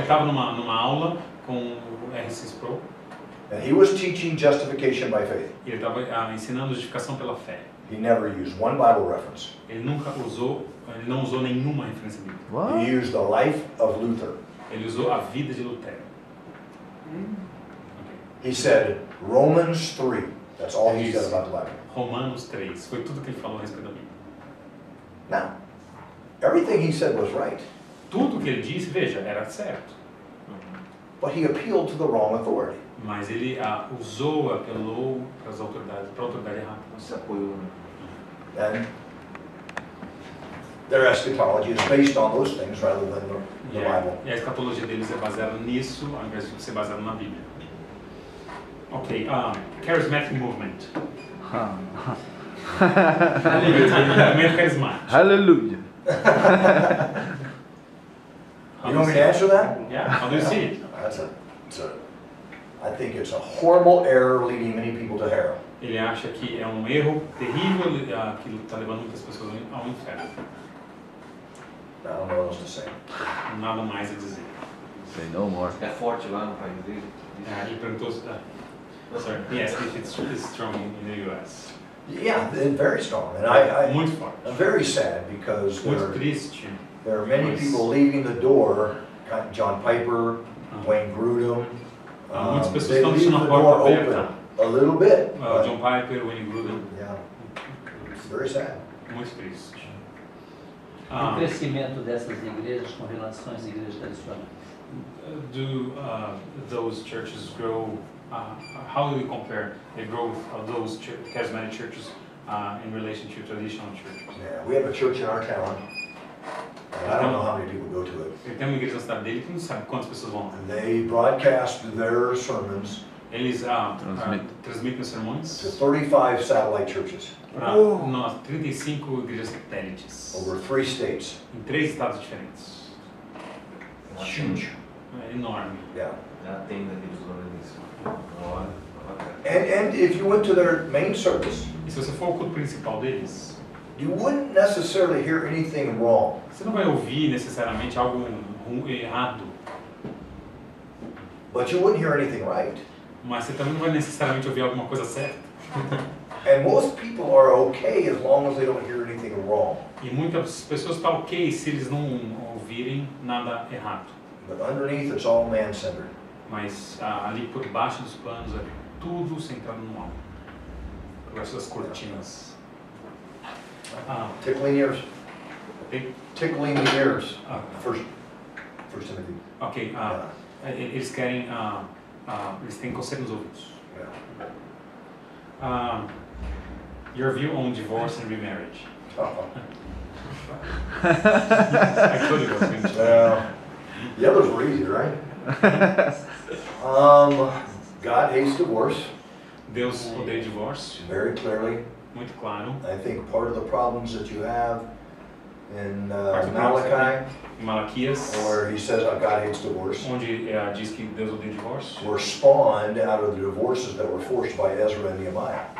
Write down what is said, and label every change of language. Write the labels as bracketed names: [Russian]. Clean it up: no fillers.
[Portuguese] estava numa aula com o R.C. Sproul [English] And he was teaching justification by faith. [Portuguese] e ele estava ensinando justificação pela fé. [English] He never used one Bible reference. [Portuguese] Ele não usou nenhuma referência bíblica. [English] What? He used the life of Luther. [Portuguese] Ele usou a vida de Lutero. [English] He said Romans 3. That's all he [Portuguese] Isso. [English] said about the Bible. [Portuguese] Romanos 3, foi tudo que ele falou a respeito da Bíblia. [English] Now, everything he said was right, [Portuguese] Tudo que ele disse, veja, era certo. [English] but he appealed to the wrong authority. [Portuguese] Mas ele apelou para as autoridades, para a autoridade errada. Se apoiou, né? [English] And their eschatology is based on those things rather than the Bible. [Portuguese] E a escatologia deles é baseada nisso, ao invés de ser baseada na Bíblia. [English] Ok, charismatic movement. [Portuguese] Movimento carismático. [English] Hallelujah. You want me to answer that? Yeah, how do you see it? I think it's a horrible error leading many people to hell. [Portuguese] Ele acha que é um erro terrível que está levando muitas pessoas ao inferno. [English] I don't know what else to say. [Portuguese] Nada mais a dizer. [English] Say no more. [Portuguese] É forte lá no país dele? Ele perguntou, [English] sorry, yes, if it's strong in the U.S. Yeah, they're very strong, and I'm [Portuguese] Muito forte. [English] very sad because [Portuguese] Muito triste. [English] there are many people leaving the door. John Piper, Wayne Grudem. [Portuguese] Muitas pessoas [English] They [Portuguese] estão [English] leave [Portuguese] deixando [English] door [Portuguese] porta aberta. [English] open a little bit. but- John Piper, Wayne Grudem. Yeah, it's very sad. [Portuguese] Muito triste. O crescimento dessas igrejas com relação às igrejas tradicionais. [English] Do those churches grow? How do you compare the growth of those charismatic churches in relation to traditional churches? Yeah, we have a church in our town, and I don't know how many people go to it. [Portuguese] Ele tem uma igreja na cidade dele que não sabe quantas pessoas vão lá. [English] They broadcast their sermons [Portuguese] Eles transmitem os sermões [English] to 35 satellite churches [Portuguese] para 35 igrejas satélites [English] over 3 states. [Portuguese] em 3 estados diferentes. [English] Huge. [Portuguese] É enorme. [English] Yeah. [Portuguese] Já tem daqueles organismos. Olha, bacana. [English] And if you went to their main service, [Portuguese] E se você for ao culto principal deles, [English] you wouldn't necessarily hear anything wrong. [Portuguese] você não vai ouvir necessariamente algo errado, [English] But you wouldn't hear anything right. [Portuguese] mas você também não vai necessariamente ouvir alguma coisa certa. [English] And most people are okay as long as they don't hear anything wrong. [Portuguese] E muitas pessoas estão ok se eles não ouvirem nada errado. [English] But underneath, it's all man-centered. [Portuguese] Mas ali por baixo dos panos é tudo centrado no homem. Por baixo das cortinas. [English] Tickling ears. Ok? Tickling the ears. First Timothy. [Portuguese] Ok. Eles querem... eles têm coceira nos ouvidos. [English] Yeah. Your view on divorce and remarriage. I told you I was going to. The others were easy, right? God hates divorce. [Portuguese] Deus odeia divórcio, [English] Very clearly. [Portuguese] muito claro. [English] I think part of the problems that you have in [Portuguese] Parte do problema [English] Malachi, [Portuguese] em Malaquias, [English] where he says God hates divorce, [Portuguese] onde diz que Deus odeia divórcio, [English] were spawned out of the divorces that were forced by Ezra and Nehemiah.